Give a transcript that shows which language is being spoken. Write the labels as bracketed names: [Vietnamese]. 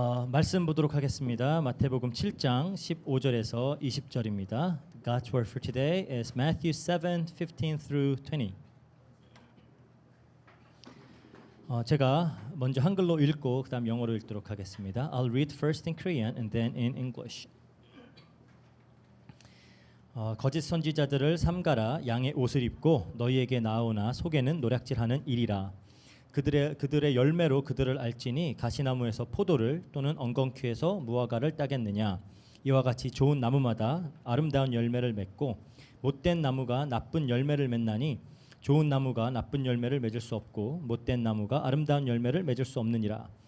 [Korean] 말씀 보도록 하겠습니다. 마태복음 7장 15절에서 20절입니다. [English] God's word for today is Matthew 7:15 through 20. [Korean] 제가 먼저 한글로 읽고 그다음 영어로 읽도록 하겠습니다. [English] I'll read first in Korean and then in English. [Korean] 거짓 선지자들을 삼가라. 양의 옷을 입고 너희에게 나오나 속에는 노략질하는 일이라. 그들의 열매로 그들을 알지니 가시나무에서 포도를 또는 엉겅퀴에서 무화과를 따겠느냐. 이와 같이 좋은 나무마다 아름다운 열매를 맺고 못된 나무가 나쁜 열매를 맺나니 좋은 나무가 나쁜 열매를 맺을 수 없고 못된 나무가 아름다운 열매를 맺을 수 없느니라.